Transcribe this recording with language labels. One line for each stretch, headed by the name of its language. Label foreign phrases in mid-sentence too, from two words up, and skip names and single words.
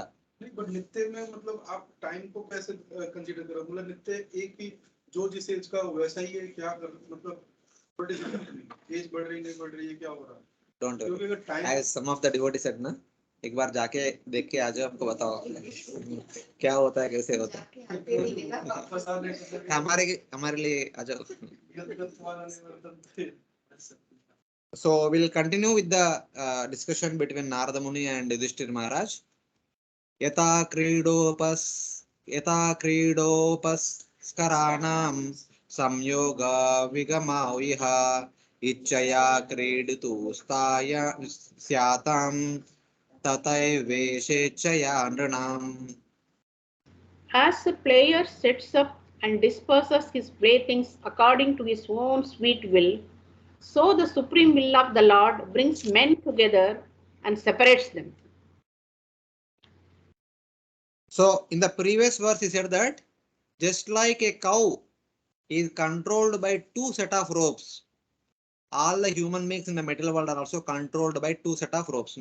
Hindi: नहीं, बट नित्य में मतलब आप टाइम को कैसे कंसीडर करो, मतलब नित्य एक ही जो जिस एज का वैसा ही है, क्या कर मतलब एज बढ़ रही नहीं बढ़ रही है, क्या हो रहा है?
English: डोंट
Hindi: क्योंकि अगर टाइम
English: as some of the devotee said
Hindi: ना, एक बार जाके देख के आ जाओ, आपको बताओ क्या होता है, कैसे होता है। हमारे लिए आ जाओ।
English: So we'll continue with the discussion between Narada Muni and Yudhisthira Maharaj.
Sanskrit: Yata kridopas skaranam samyoga vigamaviha ichaya kriditu staya syatam tatai veshechaya nranam.
English: As a player sets up and disperses his playthings according to his own sweet will, so the supreme will of the Lord brings men together and separates them. So in the previous verse he said that just like a cow is controlled by two set of ropes, all the human beings in the material world are also controlled by two set of ropes.